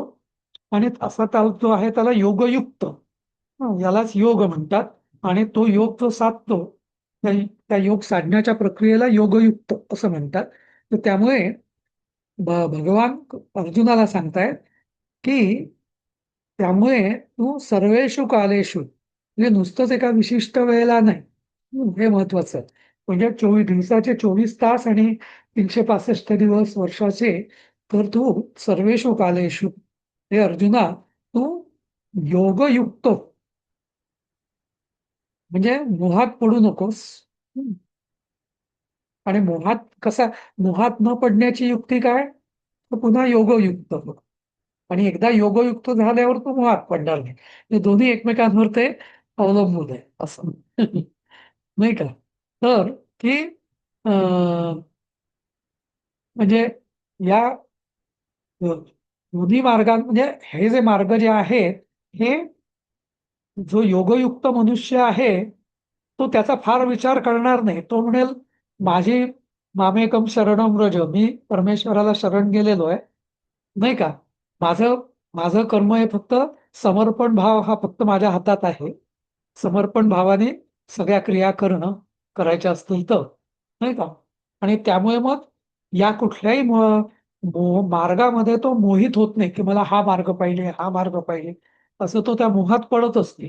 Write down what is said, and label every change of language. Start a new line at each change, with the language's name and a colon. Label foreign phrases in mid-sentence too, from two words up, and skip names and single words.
Marathi: आणि असा त्याला जो आहे त्याला योगयुक्त, यालाच योग म्हणतात. आणि तो योग जो साधतो त्या त्या योग साधण्याच्या प्रक्रियेला योगयुक्त असं म्हणतात. तर त्यामुळे भगवान अर्जुनाला सांगतायत की त्यामुळे तू
Sanskrit: सर्वेषु कालेषु,
Marathi: म्हणजे नुसतंच एका विशिष्ट वेळेला नाही, हे महत्वाचं आहे. म्हणजे दिवसाचे 24 तास आणि 365 दिवस वर्षाचे, तर तू
Sanskrit: सर्वेषु कालेषु,
Marathi: हे अर्जुना तू योगयुक्त हो. म्हणजे मोहात पडू नकोस. हम्म. आणि मोहात न पडण्याची युक्ती काय? तर पुन्हा योगयुक्त हो. आणि एकदा योगयुक्त झाल्यावर तो मोहात पडणार नाही. हे दोन्ही एकमेकांवर ते अवलंबून आहे असं. नाही का? तर की म्हणजे या दोन्ही मार्गां, म्हणजे हे जे मार्ग जे आहेत, हे जो योगयुक्त मनुष्य आहे तो त्याचा फार विचार करणार नाही. तो म्हणेल माझी
Sanskrit: मामेकम शरणम व्रज,
Marathi: मी परमेश्वराला शरण गेलेलो आहे, नाही का? माझं माझं कर्म हे फक्त समर्पण भाव हा फक्त माझ्या हातात आहे. समर्पण भावाने सगळ्या क्रिया करायच्या असतील तर, नाही का? आणि त्यामुळे मग या कुठल्याही मार्गामध्ये तो मोहित होत नाही की मला हा मार्ग पाहिजे, हा मार्ग पाहिजे, असं तो त्या मोहात पडत असते.